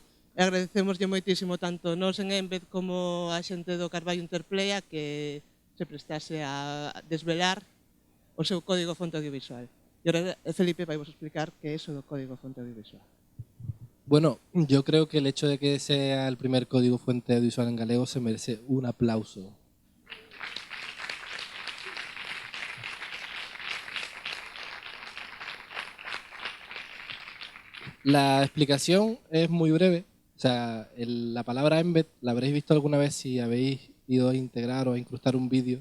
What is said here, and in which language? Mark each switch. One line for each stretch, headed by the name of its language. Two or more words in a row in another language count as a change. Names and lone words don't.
Galician: E agradecemoslle moitísimo tanto nós en Embed como a xente do Carballo Interplay a que se prestase a desvelar o seu código fonte audiovisual. E agora Felipe vai vos explicar que é iso do código fonte audiovisual.
Spanish: Bueno, yo creo que el hecho de que sea el primer código fuente audiovisual en galego se merece un aplauso. La explicación es muy breve. O sea, la palabra embed la habréis visto alguna vez si habéis ido a integrar o a incrustar un vídeo.